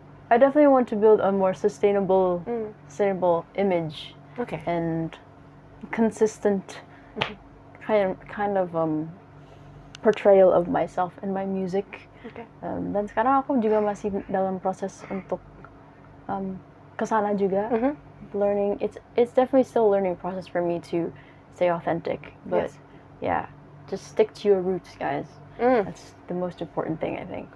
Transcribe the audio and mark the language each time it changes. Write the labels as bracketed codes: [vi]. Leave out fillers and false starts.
[en] I definitely want to build a more sustainable image. Okay. And consistent kind of portrayal of myself and my music. Okay. [id] Dan sekarang aku juga masih dalam proses untuk kesana juga. [en] Learning, it's definitely still a learning process for me to stay authentic. But yeah, just stick to your roots, guys. That's the most important thing, I think.